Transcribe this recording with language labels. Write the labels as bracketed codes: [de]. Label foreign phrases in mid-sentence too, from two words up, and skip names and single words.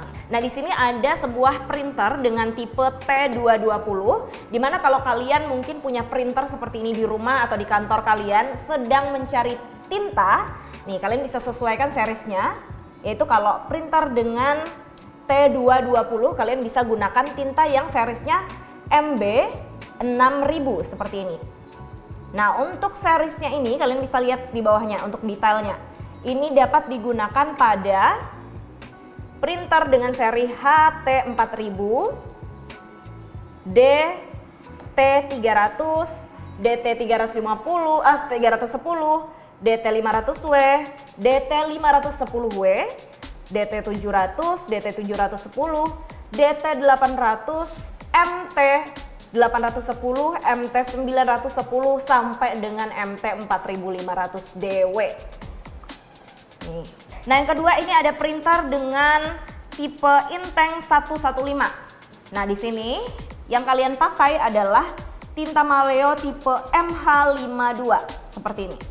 [id] Nah, di sini ada sebuah printer dengan tipe T220, dimana kalau kalian mungkin punya printer seperti ini di rumah atau di kantor kalian sedang mencari tinta, nih kalian bisa sesuaikan seriesnya, yaitu kalau printer dengan T220 kalian bisa gunakan tinta yang seriesnya MB6000 seperti ini. Nah, untuk seriesnya ini kalian bisa lihat di bawahnya untuk detailnya. Ini dapat digunakan pada printer dengan seri HT4000, DT300, DT310, DT500W, DT510W, DT700, DT710, DT800, MT810, MT910 sampai dengan MT4500DW. Nih. Nah, yang kedua ini ada printer dengan tipe Inteng 115. Nah, di sini yang kalian pakai adalah tinta Maleo tipe MH52 seperti ini.